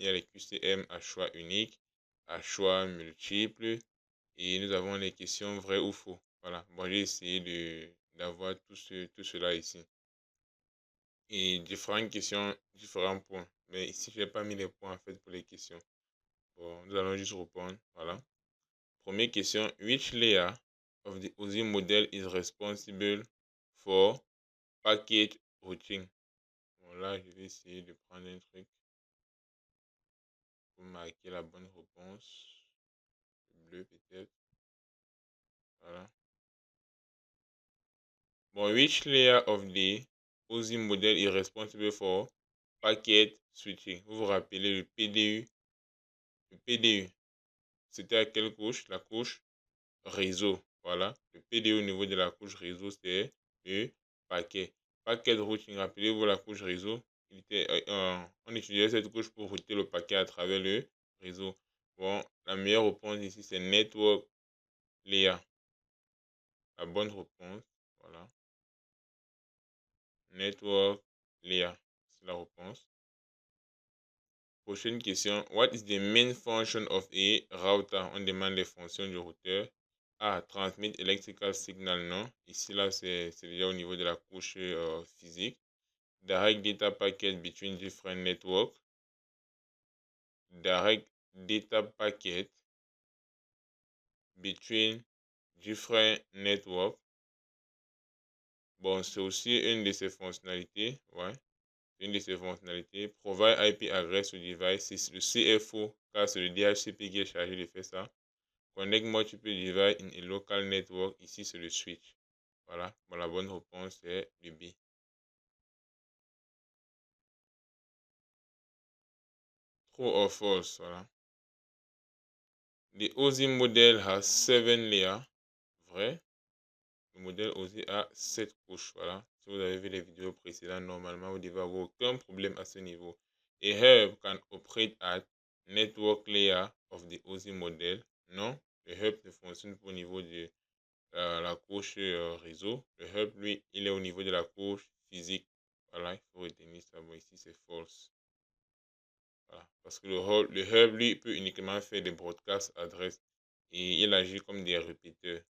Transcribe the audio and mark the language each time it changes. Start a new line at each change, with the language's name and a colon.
French: Il y a les QCM à choix unique, à choix multiple, et nous avons les questions vraies ou faux. Voilà. Bon, j'ai essayé d'avoir tout cela ici. Et différentes questions, différents points. Mais ici, je n'ai pas mis les points en fait pour les questions. Bon, nous allons juste répondre. Voilà. Première question.
English: Which layer of the OSI model is responsible for packet routing?
French: Bon, là, je vais essayer de prendre un truc pour marquer la bonne réponse. Bleu peut-être. Voilà.
English: Bon, which layer of the OSI model is responsible for packet switching?
French: Vous vous rappelez le PDU? Le PDU, c'était à quelle couche? La couche réseau. Voilà. Le PDU au niveau de la couche réseau, c'est le paquet. Packet routing, rappelez-vous la couche réseau. On utilisait cette couche pour router le paquet à travers le réseau. Bon, la meilleure réponse ici, c'est network layer. La bonne réponse, voilà. Network layer, c'est la réponse. Prochaine question.
English: What is the main function of a router?
French: On demande les fonctions du routeur. A.
English: Transmit electrical signal,
French: non. Ici, là, c'est déjà au niveau de la couche physique.
English: Direct data packet between different networks. Direct data packet between different networks.
French: Bon, c'est aussi une de ses fonctionnalités. Ouais. Une de ses fonctionnalités.
English: Provide IP address to device.
French: C'est le CFO, car c'est le DHCP qui est chargé de faire ça.
English: Connect multiple devices in a local network.
French: Ici, c'est le switch. Voilà. Bon, la bonne réponse est le B.
English: True or false. Voilà. The OSI model has 7 layers.
French: Vrai. Le modèle OSI a 7 couches. Voilà. Si vous avez vu les vidéos précédentes, normalement, vous devez avoir aucun problème à ce niveau.
English: A hub can operate at network layer of the OSI model.
French: Non. Le hub ne fonctionne pas au niveau de la couche réseau. Le hub, lui, il est au niveau de la couche physique. Voilà, il faut retenir ça. Bon, ici, c'est false. Voilà. Parce que le hub, lui, peut uniquement faire des broadcasts adresses et il agit comme des répéteurs.